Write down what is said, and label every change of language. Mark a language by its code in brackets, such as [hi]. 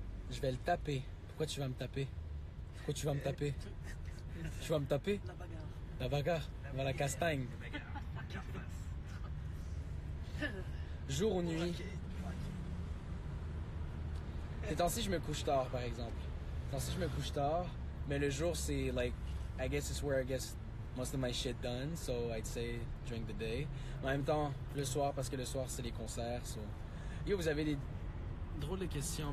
[fr] Je vais le taper. Pourquoi tu vas me taper? Pourquoi tu vas me taper? Tu vas me taper? La bagarre. La bagarre? Va la castagne. Jour ou nuit? Ces temps-ci, je me couche tard, par exemple. Ces temps-ci, je me couche tard. Mais le jour, c'est [en] like, I guess it's where I guess most of my shit done. So I'd say during the day. [fr] En même temps, le soir, parce que le soir, c'est les concerts. [en] So. [fr] Yo, vous avez des drôles de questions.